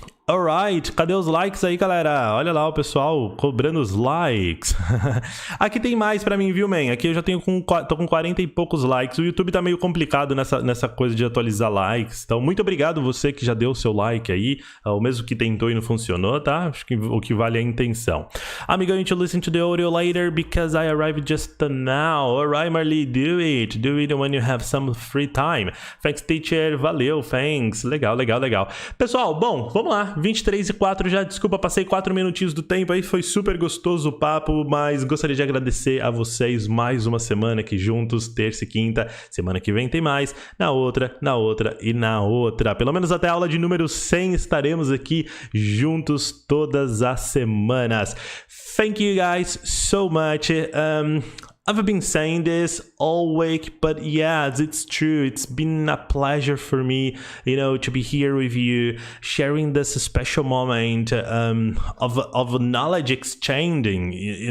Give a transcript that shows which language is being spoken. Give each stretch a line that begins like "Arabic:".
English: Alright,
Portuguese: cadê os likes aí, galera? Olha lá o pessoal cobrando os likes. Aqui tem mais pra mim, viu, man? Aqui eu já tô com 40 e poucos likes. O YouTube tá meio complicado nessa coisa de atualizar likes. Então, muito obrigado você que já deu o seu like aí. O mesmo que tentou e não funcionou, tá? Acho que o que vale é a intenção.
English: I'm going to listen to the audio later because I arrived just now. Alright, Marley, do it. Do it when you have some free time. Thanks, teacher.
Portuguese: Valeu, thanks. Legal. Pessoal, bom, vamos lá. 23:04 já, desculpa, passei 4 minutinhos do tempo aí, foi super gostoso o papo, mas gostaria de agradecer a vocês mais uma semana aqui juntos, terça e quinta, semana que vem tem mais, na outra e na outra. Pelo menos até a aula de número 100 estaremos aqui juntos todas as semanas.
English: Thank you guys so much. I've been saying this all week, but yes, it's true. It's been a pleasure for me, to be here with you, sharing this special moment of knowledge exchanging.